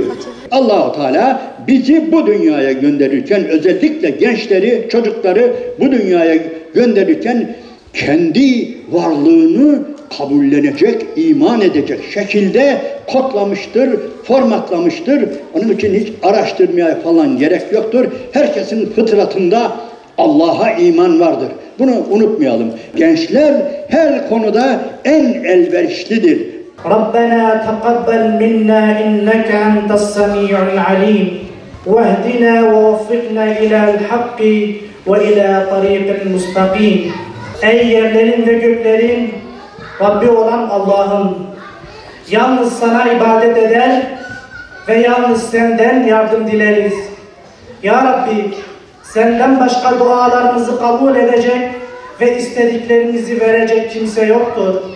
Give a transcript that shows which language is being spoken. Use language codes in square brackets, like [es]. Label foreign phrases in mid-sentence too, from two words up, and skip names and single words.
[tr] Allah-u Teala bizi bu dünyaya gönderirken, özellikle gençleri, çocukları bu dünyaya gönderirken kendi varlığını kabullenecek, iman edecek şekilde kodlamıştır, formatlamıştır. Onun için hiç araştırmaya falan gerek yoktur. Herkesin fıtratında Allah'a iman vardır. Bunu unutmayalım. Gençler her konuda en elverişlidir. [ar] ربنا تقبل منا إنك أنت السميع العليم واهدنا ووفقنا إلى الحق وإلى طريق المستقيم. [tr] Ey yerlerin ve göklerin Rabbi olan Allah'ım, yalnız sana ibadet eder ve yalnız senden yardım dileriz. Ya Rabbi, senden başka dualarımızı kabul edecek ve istediklerimizi verecek kimse yoktur.